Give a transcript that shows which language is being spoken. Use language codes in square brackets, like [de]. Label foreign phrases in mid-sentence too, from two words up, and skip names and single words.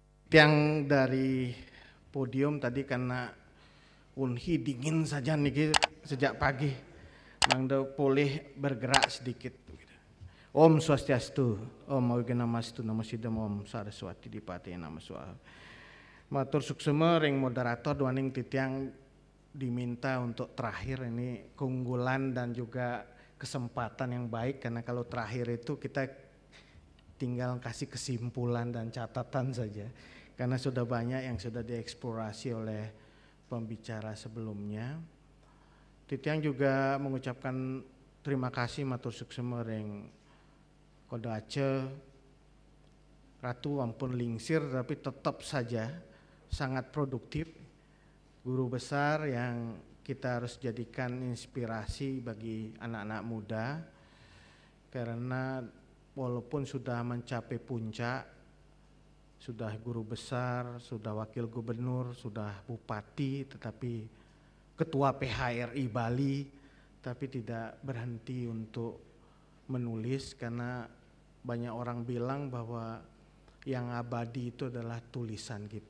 [id] Tiang dari podium tadi karena Unhi dingin saja nih sejak pagi, mangda boleh bergerak sedikit. [sa] Om Swastiastu, Om Awiganamastu, Namo Siddham, Om Saraswati Dipati Nama Swaha. [ban] Matur suksema ring moderator duaning titiang [id] diminta untuk terakhir ini keunggulan dan juga kesempatan yang baik, karena kalau terakhir itu kita tinggal kasih kesimpulan dan catatan saja, karena sudah banyak yang sudah dieksplorasi oleh pembicara sebelumnya. Titiang juga mengucapkan terima kasih [ban] matur suksema ring Koda Aceh Ratu ampun lingsir [id] tapi tetap saja sangat produktif, guru besar yang kita harus jadikan inspirasi bagi anak-anak muda, karena walaupun sudah mencapai puncak, sudah guru besar, sudah wakil gubernur, sudah bupati, tetapi ketua PHRI Bali, tapi tidak berhenti untuk menulis, karena banyak orang bilang bahwa yang abadi itu adalah tulisan kita.